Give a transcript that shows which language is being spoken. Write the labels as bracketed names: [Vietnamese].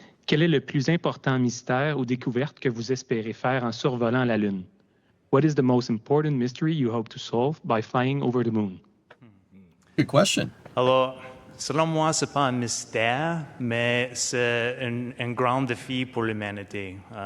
[French] Quel est le plus important mystère ou découverte que vous espérez faire en survolant la Lune? [English] What is the most important mystery you hope to solve by flying over the moon? Good question. [French] Alors, selon moi, c'est pas un mystère, mais c'est un grand défi pour l'humanité.